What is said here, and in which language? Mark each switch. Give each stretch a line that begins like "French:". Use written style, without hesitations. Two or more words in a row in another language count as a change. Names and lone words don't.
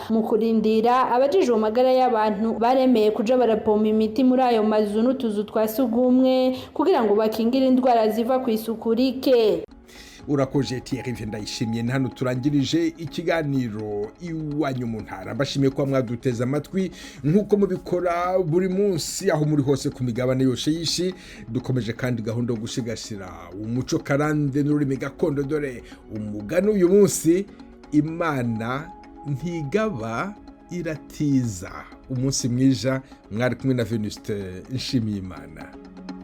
Rundi: Mu kurindira abajijwe amagara y'abantu baremeye kuja barapompa imiti muri ayo mazu n'utuzu twa sugumwe kugira ngo bakingire indwara ziva ku isuku rike. Urakoze Thierry Ndayishimiye. Hano turangirije ikiganiro iwanyu mu ntara. Mbashimiye ko mwaduteza amatwi nkuko mubikora buri munsi aho muri hose ku migabane yose yishi. Dukomeje kandi gahunda yo gusigasira umuco karande n'ururimi gakondo, dore umugani uyu munsi: Imana ntigaba iratiza. Umunsi mwiza, mwari kumwe na Venuste Nshimiyimana.